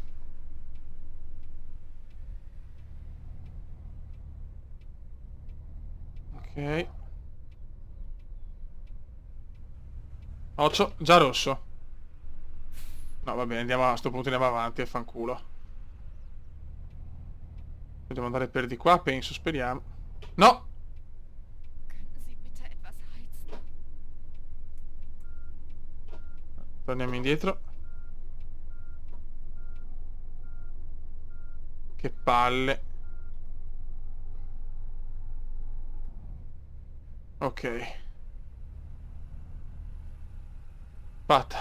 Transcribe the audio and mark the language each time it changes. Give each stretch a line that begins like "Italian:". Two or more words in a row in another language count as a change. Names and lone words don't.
Italian: Ok. Occhio, già rosso. No, va bene, andiamo a sto punto, andiamo avanti e fanculo. Dobbiamo andare per di qua, penso, speriamo. No!
German: Könnten Sie bitte etwas heizen?
Italian: Torniamo indietro. Che palle. Ok. Fatta.